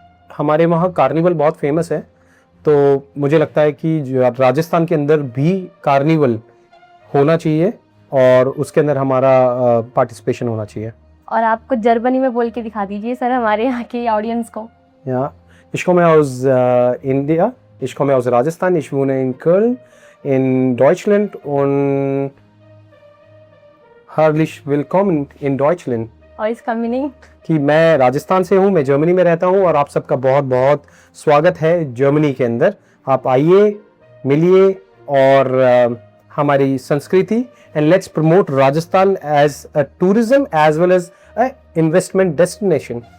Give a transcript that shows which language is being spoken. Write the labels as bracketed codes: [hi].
[hi] हमारे वहाँ कार्निवल बहुत फेमस है, तो मुझे लगता है कि जो राजस्थान के अंदर भी कार्निवल होना चाहिए और उसके अंदर हमारा पार्टिसिपेशन होना चाहिए। और आपको जर्मनी में बोल के दिखा दीजिए सर हमारे यहाँ के ऑडियंस को। [de] Ja, ich komme aus India, ich komme aus Rajasthan, ich wohne in Köln, in Deutschland und herzlich willkommen in Deutschland। [hi] और इसका मीनिंग? कि मैं राजस्थान से हूँ, मैं जर्मनी में रहता हूँ और आप सबका बहुत बहुत स्वागत है जर्मनी के अंदर। आप आइए, मिलिए और हमारी संस्कृति [en] And let's promote Rajasthan as a tourism as well as a investment destination.